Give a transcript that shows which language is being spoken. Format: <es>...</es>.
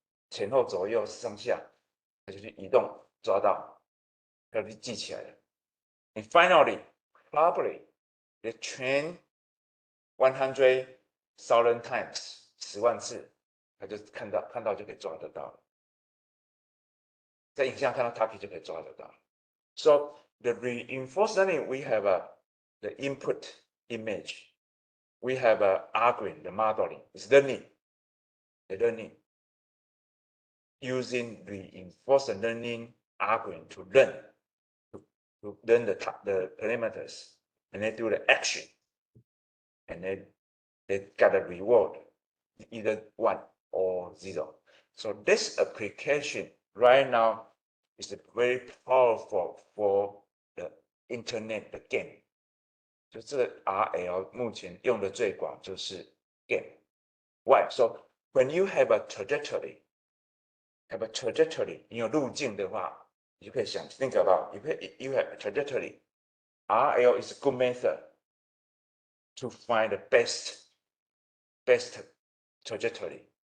<zh>前后左右上下，它就去移动，抓到，要去记起来了。</zh> <en>And finally, probably they train 100,000 times</en> <zh>10万次，他就看到就可以抓得到了。在影像看到 target 就可以抓得到。</zh> <en>So the reinforced learning, we have the input image. We have algorithm, the modeling. It's learning. The learning. Using reinforced learning algorithm to learn the parameters, and then do the action. and then they got a reward, either 1 or 0. So this application right now is very powerful for the internet 的 game。</en> <zh>就这个 RL 目前用的最广就是 game。</zh> <en>Why? So when you have a trajectory,</en> <zh>你有路径的话，你就可以想</zh> <en>think about you have a trajectory. RL is a good method to find the best trajectory.</en>